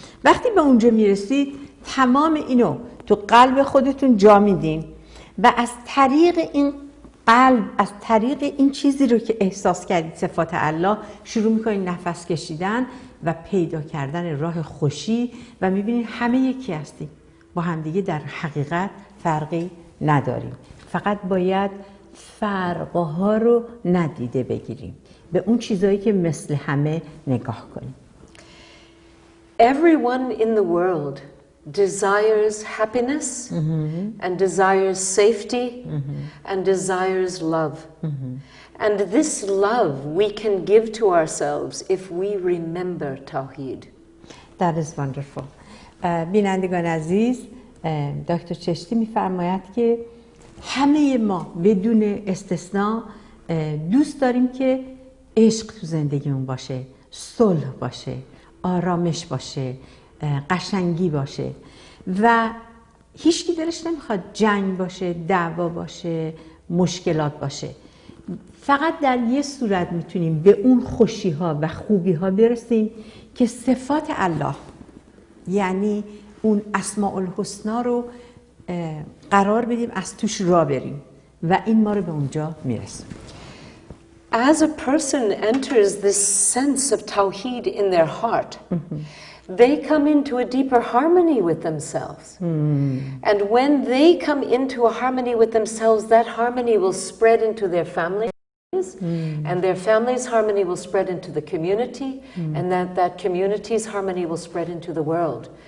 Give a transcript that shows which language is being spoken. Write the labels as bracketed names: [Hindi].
[Persian] وقتی به اونجا میرسید، تمام اینو تو قلب خودتون جا میدین و از طریق این قلب، از طریق این چیزی رو که احساس کردید صفات الله، شروع میکنید نفس کشیدن و پیدا کردن راه خوشی و میبینید همه یکی هستیم، با همدیگه در حقیقت فرقی نداریم. فقط باید فرقها رو ندیده بگیریم، به اون چیزایی که مثل همه نگاه کنیم. [English] Everyone in the world desires happiness and desires safety and desires love. And this love we can give to ourselves if we remember Tawheed. That is wonderful. [Persian] بینندگان عزیز، دکتر چشتی میفرماید که همه ما بدون استثناء دوست داریم که عشق تو زندگیمون باشه، صلح باشه، آرامش باشه، قشنگی باشه و هیچکی دلش نمیخواد جنگ باشه، دعوا باشه، مشکلات باشه. فقط در یه صورت میتونیم به اون خوشی ها و خوبی ها برسیم که صفات الله، یعنی اون اسماء الحسنا رو قرار بدیم، از توش راه بریم و این ما رو به اونجا میرسونه. [English] As a person enters this sense of Tawheed in their heart, they come into a deeper harmony with themselves. And when they come into a harmony with themselves, that harmony will spread into their families, and their family's harmony will spread into the community, and that community's harmony will spread into the world.